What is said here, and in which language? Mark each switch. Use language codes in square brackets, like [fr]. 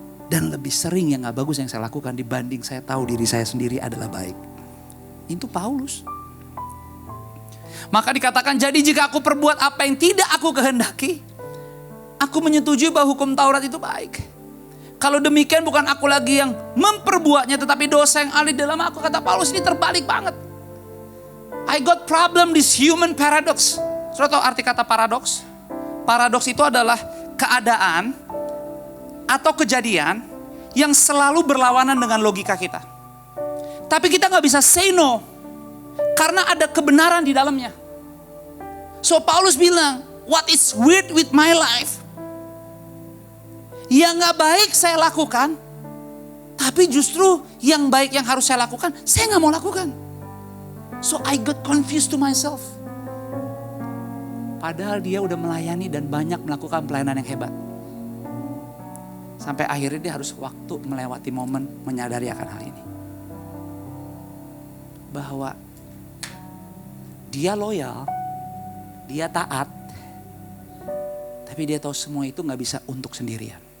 [id] Dan lebih sering yang gak bagus yang saya lakukan dibanding saya tahu diri saya sendiri adalah baik. Itu Paulus. Maka dikatakan, jadi jika aku perbuat apa yang tidak aku kehendaki, aku menyetujui bahwa hukum Taurat itu baik. Kalau demikian bukan aku lagi yang memperbuatnya, tetapi dosa yang ada dalam aku. Kata Paulus, ini terbalik banget. [en] I got problem this human paradox. [id] Saudara tahu arti kata paradoks? Paradoks itu adalah keadaan atau kejadian yang selalu berlawanan dengan logika kita. Tapi kita gak bisa [en] say no, [id] karena ada kebenaran di dalamnya. [en] So [id] Paulus bilang, [en] what is weird with my life? [id] Yang gak baik saya lakukan, tapi justru yang baik yang harus saya lakukan, saya gak mau lakukan. [en] So I got confused to myself. [id] Padahal dia udah melayani dan banyak melakukan pelayanan yang hebat. Sampai akhirnya dia harus waktu melewati momen menyadari akan hal ini. Bahwa dia loyal, dia taat, tapi dia tahu semua itu gak bisa untuk sendirian.